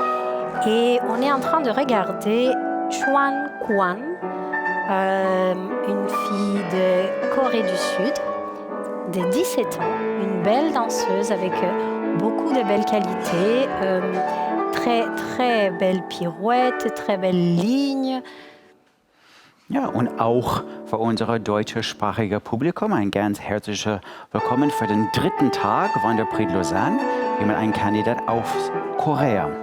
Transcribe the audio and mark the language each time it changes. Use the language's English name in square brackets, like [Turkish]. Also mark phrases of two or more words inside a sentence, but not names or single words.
[French] Et on est en train de regarder Chuan Kwan, une fille de Corée du Sud, de 17 ans, une belle danseuse avec beaucoup de belles qualités, très, très belles pirouettes, très belles lignes. [German] Ja, und auch für unser deutschsprachige Publikum ein ganz herzliches Willkommen für den 3. Tag von der Prix de Lausanne. Wir haben einen Kandidat aus Korea.